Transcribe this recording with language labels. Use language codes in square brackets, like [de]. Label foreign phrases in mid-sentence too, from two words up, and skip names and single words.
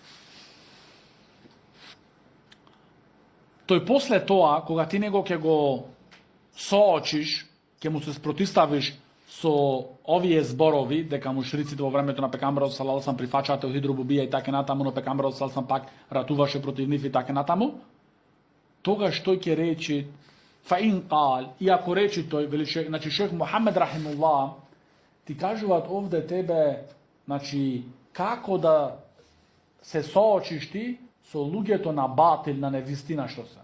[mk] Тој после тоа, кога ти него ќе го соочиш, ќе му се спротиставиш со овие зборови, дека мушриците во времето на пекамберот [ar] صلى الله عليه وسلم [mk] прифачаат [ar] توحيد الربوبية [mk] и така натаму, но пекамберот [ar] صلى الله عليه وسلم [mk] пак ратуваше против нив и така натаму, тогаш тој ќе речи [ar] فإن قال, [mk] и ако речи тој, вели шех, значи шех Мухамед рахимуллах, ти кажуваат овде тебе, значи како да се соочиш ти со луѓето на батил, на невистина што се.